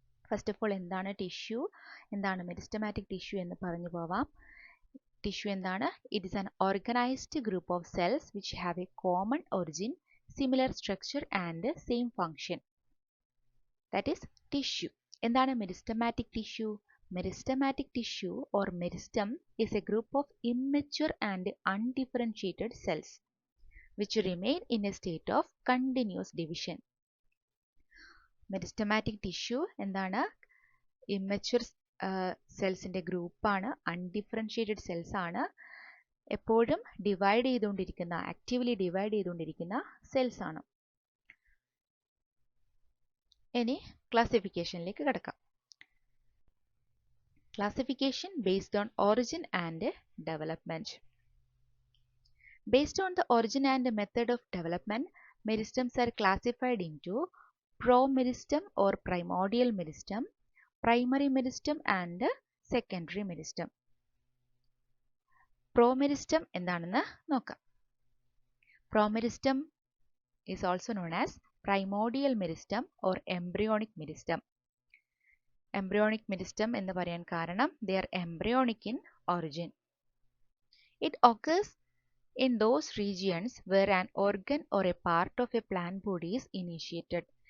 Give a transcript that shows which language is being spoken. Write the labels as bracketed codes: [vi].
[ml] First of all എന്താണ് tissue, എന്താണ് meristematic tissue എന്ന് പറഞ്ഞു പോവാം. ടിഷ്യൂ എന്താണ്? [en] It is an organised group of cells which have a common origin, similar structure and same function. That is tissue. [ml] എന്താണ് meristematic tissue? [en] Meristematic tissue or meristem is a group of immature and undifferentiated cells which remain in a state of continuous division. [ml] Meristematic tissue എന്താണ്? Immature സെൽസിൻ്റെ ഗ്രൂപ്പാണ്, undifferentiated cells ആണ്, എപ്പോഴും divide ചെയ്തുകൊണ്ടിരിക്കുന്ന, actively divide ചെയ്തുകൊണ്ടിരിക്കുന്ന cells ആണ്. ഇനി ക്ലാസിഫിക്കേഷനിലേക്ക് കിടക്കാം. [en] Classification based on origin and development. Based on the origin and method of development, meristems are classified into promeristem or primordial meristem, primary meristem and secondary meristem. [ml] Promeristem എന്താണെന്ന് നോക്കാം. [en] Promeristem is also known as primordial meristem or embryonic meristem. Embryonic meristem [ml] എന്ന് പറയാൻ കാരണം [en] they are embryonic in origin. It occurs in those regions where an organ or a part of a plant body is initiated.